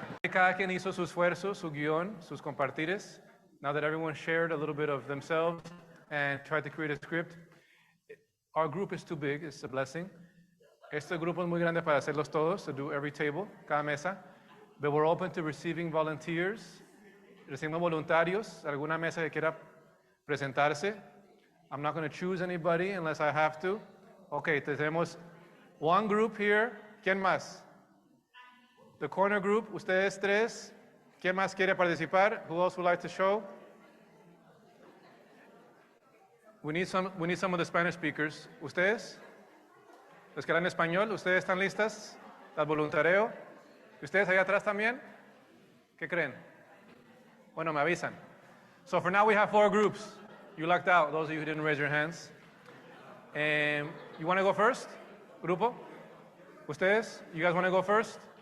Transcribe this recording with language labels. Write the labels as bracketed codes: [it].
[es] Cada quien hizo su esfuerzo, su guión, sus compartires. [en] Now that everyone shared a little bit of themselves and tried to create a script, our group is too big, it's a blessing. [es] Este grupo es muy grande para hacerlos todos, [en] to do every table, [es] cada mesa. [en] But we're open to receiving volunteers, [es] recibiendo voluntarios, alguna mesa que quiera presentarse. [en] I'm not going to choose anybody unless I have to. Okay, [es] tenemos [en] one group here. [es] ¿Quién más? [en] The corner group, [es] ustedes tres. ¿Quién más quiere participar? [en] Who else would like to show? We need some of the Spanish speakers. [es] ¿Ustedes? Los que hablan español, ¿ustedes están listas? ¿Al voluntario? ¿Ustedes allá atrás también? ¿Qué creen? Bueno, me avisan. [en] So for now we have 4 groups. You lucked out, those of you who didn't raise your hands. You want to go first? [es] Grupo? ¿Ustedes? [en] You guys want to go first?